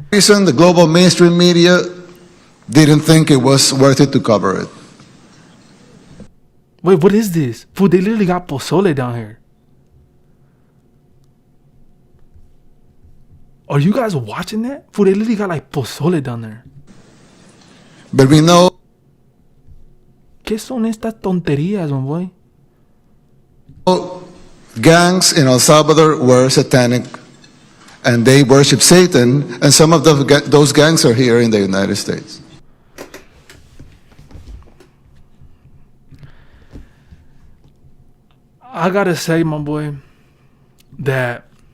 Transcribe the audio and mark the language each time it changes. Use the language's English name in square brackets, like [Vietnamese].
[English] the global mainstream media didn't think it was worth it to cover it. Wait, what is this? Fool, they literally got pozole down here. Are you guys watching that? Fool, they literally got like pozole down there. But we know [Spanish] ¿Qué son estas tonterías, [English] my boy? gangs in El Salvador were satanic and they worship Satan, and some of those gangs are here in the United States. I gotta say, my boy, that